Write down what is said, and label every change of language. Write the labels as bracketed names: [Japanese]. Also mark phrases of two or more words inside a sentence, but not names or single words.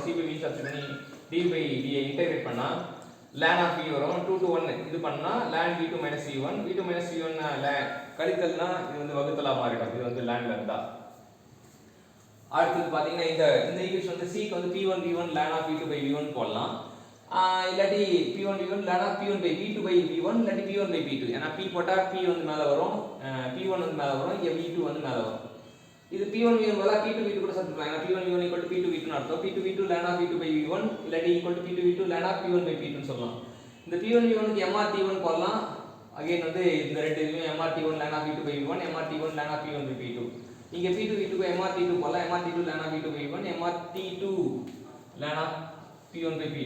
[Tamil] C/V சப்ஸ்டிட் பண்ணி dV இன்டெகிரேட் பண்ணால் [English] ln of V [Tamil] வரும். [English] 2 to 1 [Tamil] இது பண்ணால் [English] ln V2 minus V1 V2 minus V1 [Tamil] கழித்தல்னா இது வந்து வகுத்தலாக மாறிடும். இது வந்து lnல இருந்தால் அடுத்தது பார்த்தீங்கன்னா இந்த ஈக்குவேஷன் வந்து Cக்கு வந்து [English] P1 V1 ln of V2 by V1 [Tamil] போடலாம். இல்லாட்டி [English] P1 V1 ln of P1 by V2 by V1 [Tamil] இல்லாட்டி [English] P1 by P2. [Tamil] ஏன்னா P போட்டால் P வந்து மேலே வரும், P1 வந்து மேலே வரும், இங்கே V2 வந்து மேலே வரும். இது P1 V1 பதிலாக P2 V2 கூட சப்ஸ்டிட் ஏன்னா [English] P1 V1 equal to P2 V2 [Tamil] அர்த்தம். [English] P2 V2 ln of V2 by V1 [Tamil] இல்லாட்டி [English] equal to P2 V2 ln of P1 by P2 [Tamil] சொல்லலாம். இந்த P1 V1க்கு MRT1 போடலாம். அகைன் வந்து இந்த ரெண்டு இதுவும் [English] MRT1 ln of V2 by V1 MRT1 ln of P1 by P2. [Tamil] இங்கே P2 V2 க்கு MRT2 போடலாம். [English] MRT2 ln of V2 by V1 MRT2 ln of P1 by P2.